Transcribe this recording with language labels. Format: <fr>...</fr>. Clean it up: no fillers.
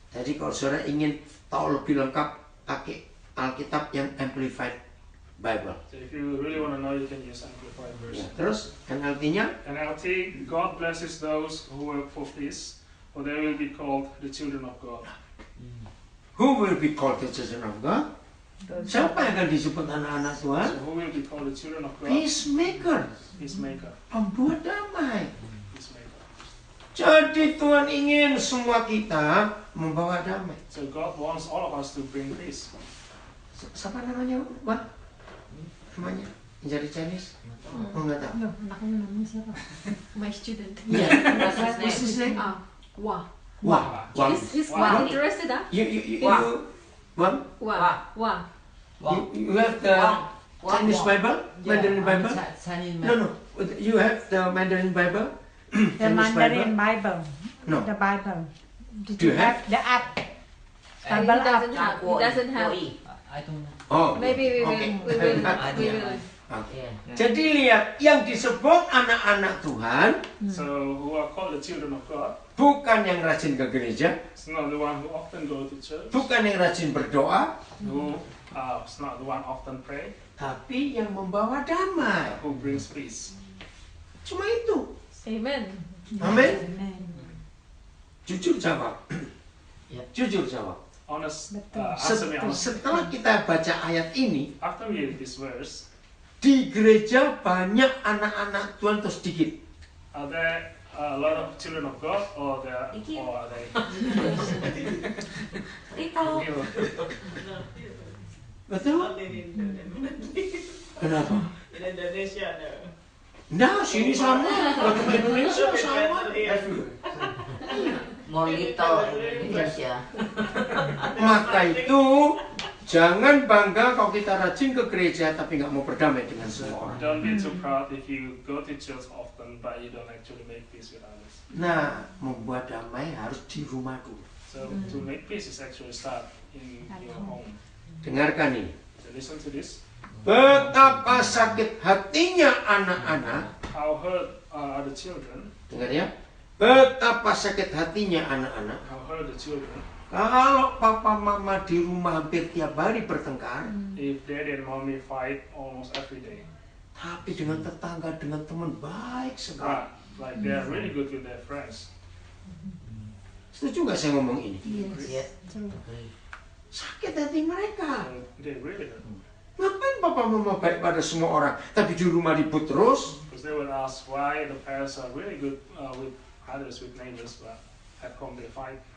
<id>Jadi kalau saudara ingin tahu lebih lengkap, pakai Alkitab yang Amplified Bible.</id> <en>So if you really want to know, you can use Amplified</en> <id>Ya,</id> <en>version.</en> <id>terus NLT-nya</id> <en>NLT, God blesses those who work for peace, for they will be called the children of God. Who will be called the children of God?</en> <id>Siapa yang akan disebut anak-anak Tuhan?</id> <en>So who will be called the children of God? Peacemaker, Peacemaker.</en> <id>pembuat damai.</id> <en>Peacemaker.</en> <id>Jadi Tuhan ingin semua kita membawa damai.</id> <en>So God wants all of us to bring peace.</en> <id>Siapa namanya, Wah? Namanya? Yang jadi Chinese? Oh, enggak tahu. Loh, aku namanya siapa?</id> <en>My student.</en> <id>Iya.</id> <en>What's his name? Wah. Wah. Wah. He's Wah. interested, ah? Wah. Wah. Wah. You have the Chinese Bible? Mandarin Bible? No. You have the Mandarin Bible? The Chinese Mandarin Bible. No. The Bible. Did Do you you have the app? He Bible app. doesn't have. I don't know. Oh. Maybe we Okay. will. Okay. Yeah.</en> <id>Jadi lihat, yang disebut anak-anak Tuhan</id> <en>So who are called the children of God?</en> <id>bukan yang rajin ke gereja,</id> <en>It's not the one who often go to church.</en> <id>bukan yang rajin berdoa,</id> <en>Who it's not the one often pray.</en> <id>tapi yang membawa damai.</id> <en>Who brings peace.</en> <id>Cuma itu.</id> <en>Amen.</en> <id>Amin.</id> <en>Amen.</en> <id>Jujur jawab. Ya. Jujur jawab.</id> <en>Honest.</en> <id>Betul.</id> <en>Answer me honestly.</en> <id>Setelah kita baca ayat ini,</id> <en>After we read this verse,</en> <id>di gereja banyak anak-anak Tuhan atau sedikit?</id> <en>are there a lot of children of God, or are they?</en> <id>Betul? Kenapa?</id> <en>In Indonesia, no.</en> <id>Nah, sini sama. Waktu Indonesia sama.</id> <en>More little in Indonesia.</en> <id>Maka itu jangan bangga kalau kita rajin ke gereja tapi nggak mau berdamai dengan semua orang.</id> <en>Don't be too proud if you go to church often, but you don't actually make peace with others.</en> <id>Nah, membuat damai harus di rumah dulu.</id> <en>So to make peace is actually start in your home.</en> <id>Dengarkan ini.</id> <en>So listen to this.</en> <id>Betapa sakit hatinya anak-anak.</id> <en>How hurt are the children?</en> <id>Dengar ya. Betapa sakit hatinya anak-anak.</id> <en>How hurt the children?</en> <id>Kalau papa mama di rumah hampir tiap hari bertengkar,</id> <en>If daddy and mommy fight almost every day,</en> <id>tapi dengan tetangga, dengan teman baik sekali.</id> <en>but like they are really good with their friends.</en> <id>Setuju nggak saya ngomong ini?</id> <en>Yeah. True. Agree.</en> <id>Sakit hati mereka.</id> <en>So they really hurt.</en> <id>Ngapain papa mama baik pada semua orang, tapi di rumah ribut terus?</id> <en>Because they would ask why the parents are really good with others, with neighbors, but at home they fight.</en>